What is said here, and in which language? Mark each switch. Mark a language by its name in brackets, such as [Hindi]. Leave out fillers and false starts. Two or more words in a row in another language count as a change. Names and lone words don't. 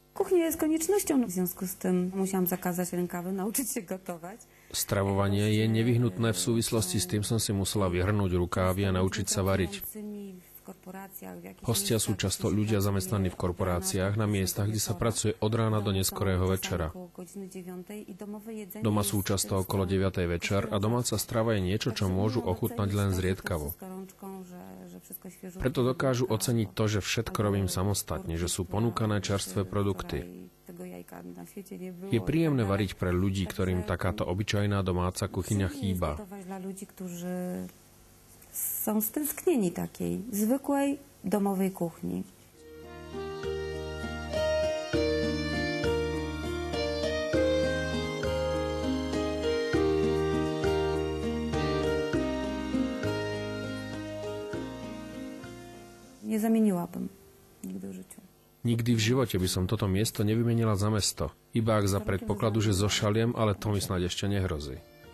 [Polish] Kuchnia jest koniecznością, w związku z tym musiałam zakazać rękawy, nauczyć się gotować. [Slovak] Stravovanie je nevyhnutné, v súvislosti s tým som si musela vyhrnúť rukávy a naučiť sa variť. Hostia sú často ľudia zamestnaní v korporáciách na miestach, kde sa pracuje od rána do neskorého večera. Doma sú často okolo 9. večer a domáca strava je niečo, čo môžu ochutnať len zriedkavo. Preto dokážu oceniť to, že všetko robím samostatne, že sú ponúkané čerstvé produkty. Je príjemné variť pre ľudí, ktorým takáto obyčajná domáca kuchyňa chýba. [Polish] Są stęsknieni takiej zwykłej domowej kuchni. Nie zamieniłabym nigdy w życiu. [Slovak] Nikdy v živote by som toto miesto nevymenila za mesto, iba ak za predpokladu, že zošaliem, ale to mi snáď ešte nehrozí.